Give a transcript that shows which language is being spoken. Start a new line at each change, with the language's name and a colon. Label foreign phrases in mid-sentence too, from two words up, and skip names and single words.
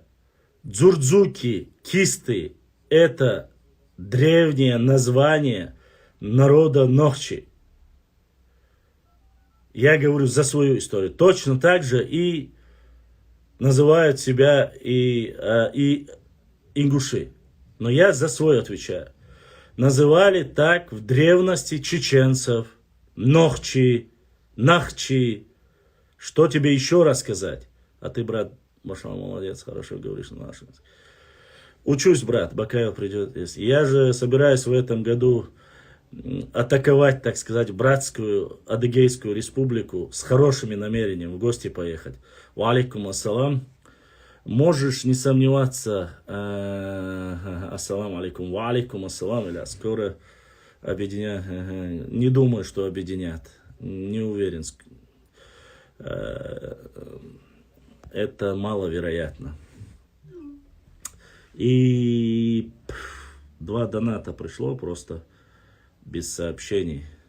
Russian: Дзурдзуки Кисты это древнее название народа Нохчи. Я говорю за свою историю. Точно так же и называют себя и ингуши. Но я за свой отвечаю. Называли так в древности чеченцев, нохчи, нахчи. Что тебе еще рассказать? А ты, брат, Маша, молодец, хорошо говоришь на нашем языке. Учусь, брат, Бакаев придет. Я же собираюсь в этом году атаковать, так сказать, братскую Адыгейскую республику с хорошими намерениями в гости поехать.
Arabic: وعليكم السلام.
Russian: Можешь не сомневаться,
Arabic: السلام عليكم، وعليكم السلام,
Russian: или скоро объединят, не думаю, что объединят, не уверен, это маловероятно. И 2 доната пришло просто без сообщений.